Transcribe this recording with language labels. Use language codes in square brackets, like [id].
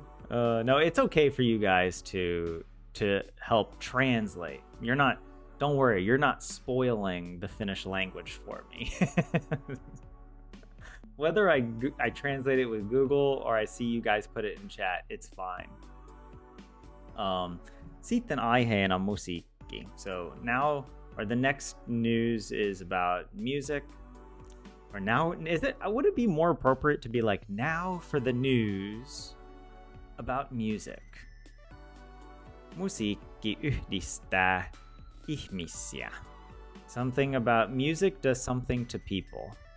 [en] no, it's okay for you guys to help translate. Don't worry, you're not spoiling the Finnish language for me. Whether I translate it with Google or I see you guys put it in chat, it's fine. [fi] Sitten aiheena musiikki. [en] So now, or the next news is about music. Or now, would it be more appropriate to be like, now for the news about music? [fi] Musiikki yhdistää ihmisiä. [en] Something about music does something to people.